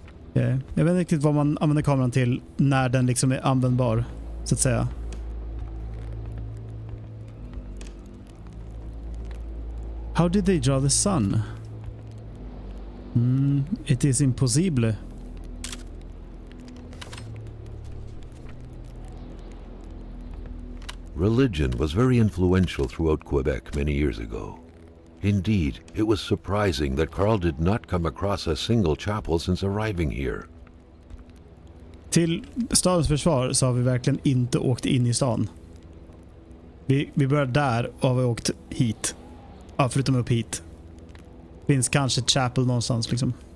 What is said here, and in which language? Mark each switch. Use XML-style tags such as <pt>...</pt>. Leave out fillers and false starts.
<sv>Okay. Jag vet inte riktigt vad man använder kameran till när den liksom är användbar, så att säga.</sv> <en>How did they draw the sun? It is impossible. Religion was very influential throughout Quebec many years ago. Indeed, it was surprising that Carl did not come across a single chapel since arriving here.</en> <sv>Till stadens försvar så har vi verkligen inte åkt in i stan. Vi började där och har vi åkt hit. Ja, förutom upp hit. Finns kanske ett chapel någonstans liksom.</sv>